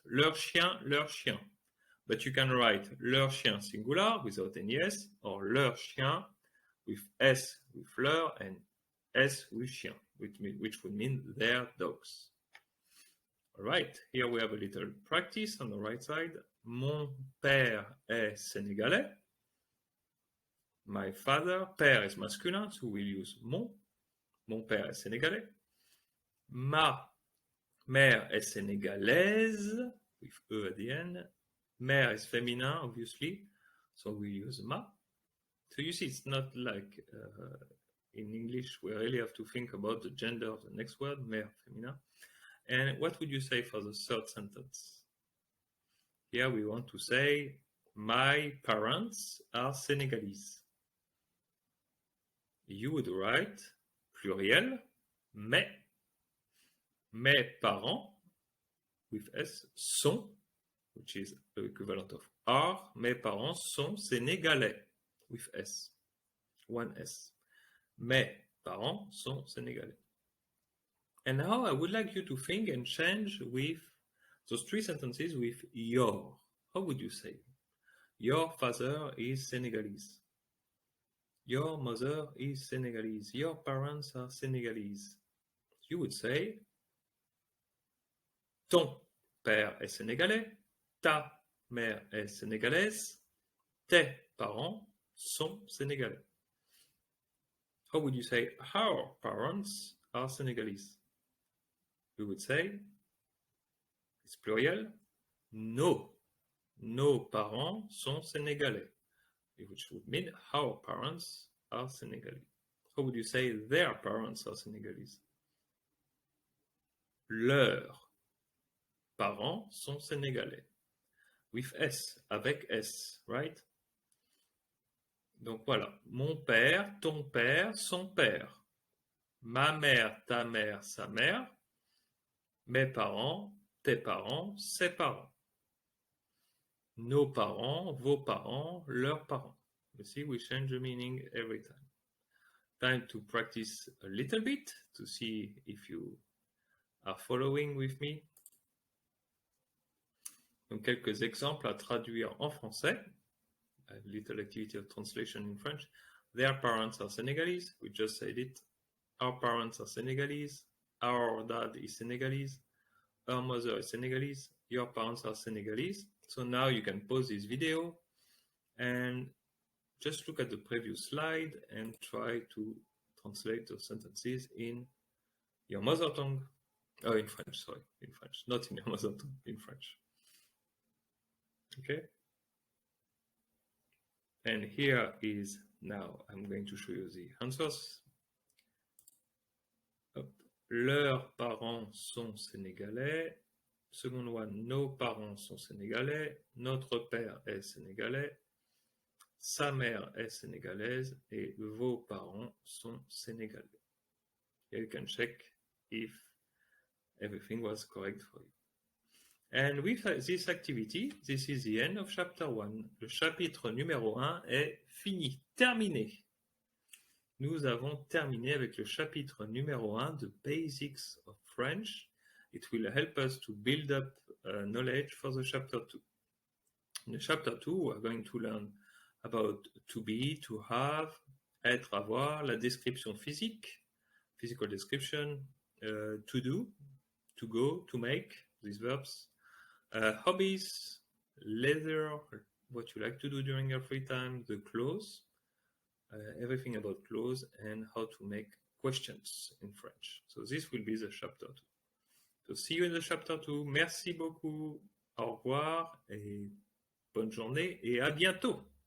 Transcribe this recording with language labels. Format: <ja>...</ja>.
<en>Leur chien. But you can write leur chien singular without any S, or leur chien with S with leur and S with chien, which would mean their dogs. All right, here we have a little practice on the right side.</en> <fr>Mon père est sénégalais.</fr> <en>My father, père is masculine, so we'll use mon.</en> <fr>Mon père est sénégalais. Ma mère est sénégalaise,</fr> <en>with E at the end. Mère is féminin, obviously, so we use ma. So you see, it's not like in English, we really have to think about the gender of the next word, mère, féminin. And what would you say for the third sentence? Here we want to say, my parents are Senegalese. You would write, pluriel, mes parents, with S, sont, which is the equivalent of are,</en> <fr>mes parents sont sénégalais,</fr> <en>with S, one S.</en> <fr>Mes parents sont sénégalais.</fr> <en>And now I would like you to think and change with those three sentences with your. How would you say? Your father is Senegalese. Your mother is Senegalese. Your parents are Senegalese. You would say,</en> <fr>ton père est sénégalais, ta mère est sénégalaise, tes parents sont sénégalais.</fr> <en>How would you say, our parents are Senegalese? We would say, it's pluriel,</en> <fr>nos parents sont sénégalais,</fr> <en>which would mean our parents are Senegalese. How would you say their parents are Senegalese?</en> <fr>Leurs parents sont sénégalais.</fr> <en>With S,</en> <fr>avec S, right? Donc voilà, mon père, ton père, son père. Ma mère, ta mère, sa mère. Mes parents, tes parents, ses parents. Nos parents, vos parents, leurs parents.</fr> <en>You see, we change the meaning every time. Time to practice a little bit to see if you are following with me.</en> <fr>Donc, quelques exemples à traduire en français.</fr> <en>A little activity of translation in French. Their parents are Senegalese. We just said it. Our parents are Senegalese. Our dad is Senegalese. Our mother is Senegalese. Your parents are Senegalese. So now you can pause this video and just look at the previous slide and try to translate those sentences in your mother tongue. Oh, in French, sorry, in French, not in your mother tongue, in French. Okay? And here is, now I'm going to show you the answers. Hop.</en> <fr>Leurs parents sont sénégalais.</fr> <en>Second one,</en> <fr>nos parents sont sénégalais. Notre père est sénégalais. Sa mère est sénégalaise et vos parents sont sénégalais.</fr> <en>You can check if everything was correct for you. And with this activity, this is the end of chapter 1.</en> <fr>Le chapitre numéro 1 est fini, terminé. Nous avons terminé avec le chapitre numéro 1 de Basics of French.</fr> <en>It will help us to build up knowledge for the chapter 2. In the chapter 2, we're going to learn about to be, to have,</en> <fr>être, avoir, la description physique,</fr> <en>physical description, to do, to go, to make, these verbs, hobbies, leisure, what you like to do during your free time, the clothes, everything about clothes, and how to make questions in French. So this will be the chapter 2. So see you in the chapter 2.</en> <fr>Merci beaucoup. Au revoir et bonne journée et à bientôt.</fr>